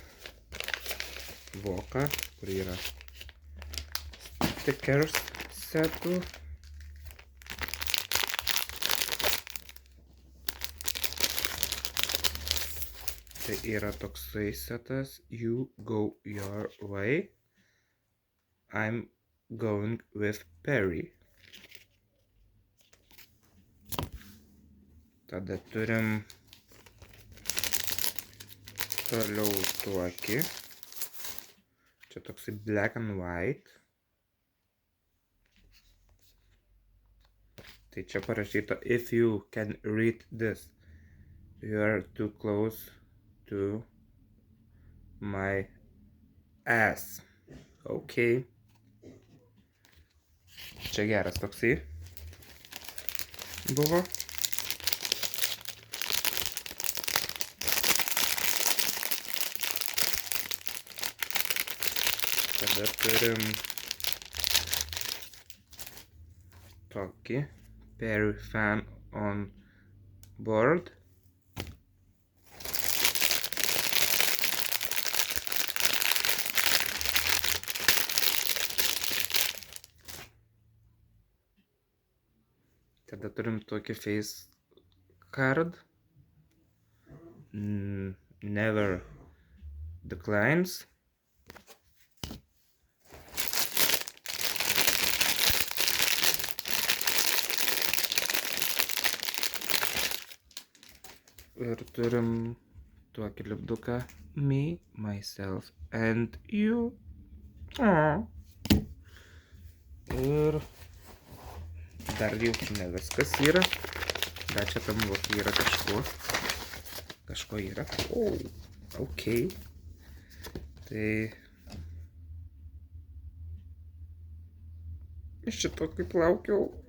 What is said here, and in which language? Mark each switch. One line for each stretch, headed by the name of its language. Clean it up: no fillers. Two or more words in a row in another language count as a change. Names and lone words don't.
Lithuanian: Voką, kur yra stickers setų. Tai yra toksai setas.
English: You go your way. I'm going with Perry.
Lithuanian: Tada turim toliau tokį. Čia toksai
English: black and white.
Lithuanian: Tai čia parašyta
English: if you can read this, you are too close to my ass.
Lithuanian: Ok. Čia geras toksai buvo. Tada turim tokį Perry
English: fan on board.
Lithuanian: Tada turim tokį
English: face card. Never declines.
Lithuanian: Ir turim tokį lipduką
English: me, myself and you.
Lithuanian: Ir dar jau ne viskas yra. Dar čia tam vokį yra kažko yra. Ok. Tai iš šito kaip laukiau.